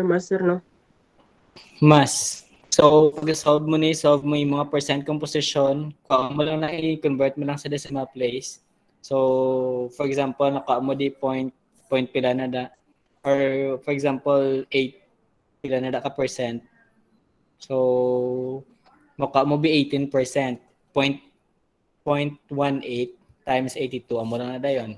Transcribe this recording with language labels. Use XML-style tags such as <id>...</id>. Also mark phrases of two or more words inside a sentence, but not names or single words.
<en>Master, no? Mas.</en> <tl>So, pag-solve mo na solve mo yung mga</tl> <en>percent composition,</en> <tl>kuha mo lang na i-convert mo lang sa</tl> <en>decimal place. So, for example,</en> <hil>nakuha mo di point pila na da.</hil> <en>Or, for example,</en> <hil>8 pila na da ka percent. So, makuha mo be 18%.</hil> <en>0.18 times 82.</en> <hil>Amo lang na da yun.</hil>